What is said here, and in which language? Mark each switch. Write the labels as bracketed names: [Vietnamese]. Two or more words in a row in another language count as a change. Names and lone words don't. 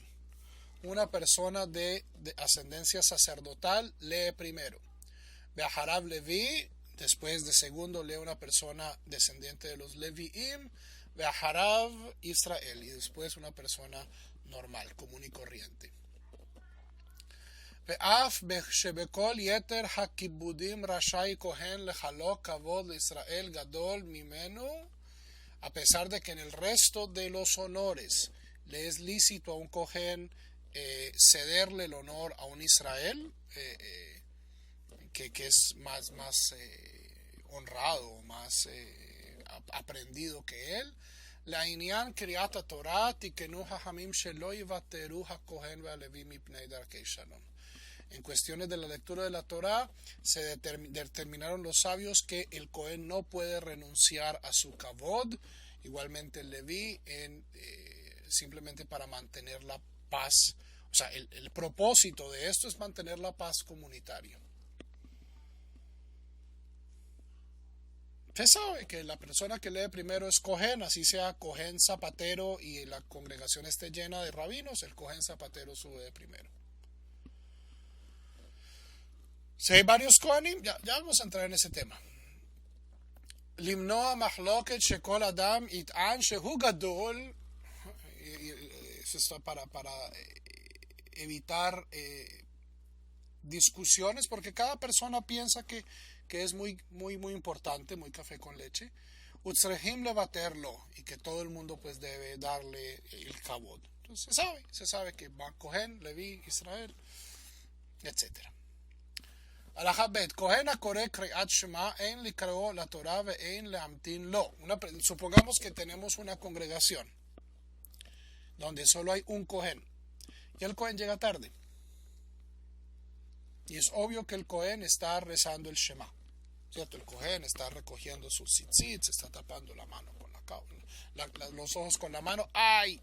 [Spanish] Una persona de ascendencia sacerdotal lee primero. [Hebrew] באחריו לוי. [Spanish] Después de segundo lee una persona descendiente de los Leviim. [Hebrew] באחריו ישראל. [Spanish] Y después una persona normal, común y corriente. [Hebrew] ואף שבכל יתר הכיבודים רשאי כהן לחלוק כבוד לישראל גדול ממנו, [Spanish] a pesar de que en el resto de los honores le es lícito a un Cohen cederle el honor a un Israel que es más honrado, más aprendido que él. [Hebrew] לעניין קריאת התורה תיקנו חכמים שלא יוותרו הכהן והלוי מפני דרכי שלום. [Spanish] En cuestiones de la lectura de la Torá, se determinaron los sabios que el Cohen no puede renunciar a su kavod, igualmente el Leví, simplemente para mantener la paz. O sea, el propósito de esto es mantener la paz comunitaria. Usted sabe que la persona que lee primero es Cohen, así sea Cohen zapatero y la congregación esté llena de rabinos, el Cohen zapatero sube de primero. Si hay varios Kohanim, ya vamos a entrar en ese tema. [Hebrew] למנוע מחלוקת שכל אדם יטען שהוא גדול. [Spanish] Eso está para evitar discusiones, porque cada persona piensa que es muy importante, muy café con leche. [Hebrew] וצריכים לוותר לו, [Spanish] y que todo el mundo pues debe darle el kavod. Entonces se sabe que va Cohen, Leví, Israel, etcétera. [Hebrew] הלכה ב' כהן הקורא קריאת שמע אין לקרוא לתורה ואין להמתין לו. [Spanish] Supongamos que tenemos una congregación donde solo hay un Cohen y el Cohen llega tarde y es obvio que el Cohen está rezando el Shema, ¿cierto? El Cohen está recogiendo sus tzitzit, se está tapando la mano con los ojos con la mano, ¡ay!